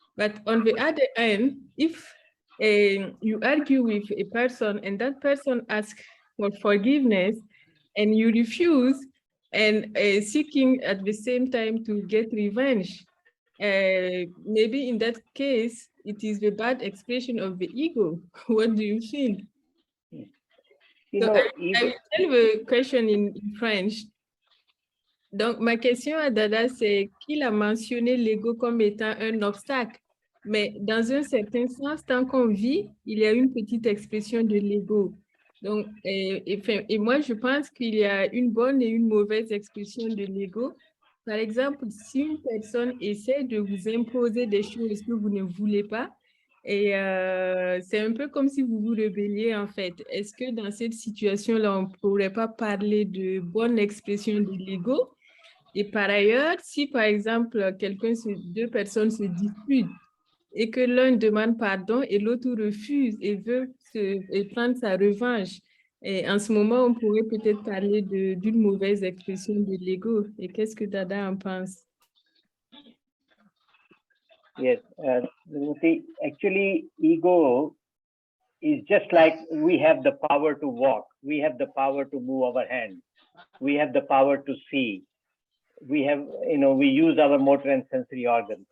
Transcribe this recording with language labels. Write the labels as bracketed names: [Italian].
[English] But on the other hand, if you argue with a person and that person asks for forgiveness and you refuse, and seeking at the same time to get revenge, maybe in that case, it is the bad expression of the ego. What do you think? You So know, I will tell the question in French. [French] Donc, ma question à Dada, c'est qu'il a mentionné l'ego comme étant un obstacle. Mais dans un certain sens, tant qu'on vit, il y a une petite expression de l'ego. Donc, et moi, je pense qu'il y a une bonne et une mauvaise expression de l'ego. Par exemple, si une personne essaie de vous imposer des choses que vous ne voulez pas, et c'est un peu comme si vous vous rebelliez, en fait. Est-ce que dans cette situation-là, on ne pourrait pas parler de bonne expression de l'ego? Et par ailleurs, si par exemple, deux personnes se disputent et que l'un demande pardon et l'autre refuse et veut prendre sa revanche, et en ce moment, on pourrait peut-être parler d'une mauvaise expression de l'ego. Et qu'est-ce que Dada en pense? [English] Yes, actually, ego is just like we have the power to walk, we have the power to move our hands, we have the power to see, we have, you know, we use our motor and sensory organs.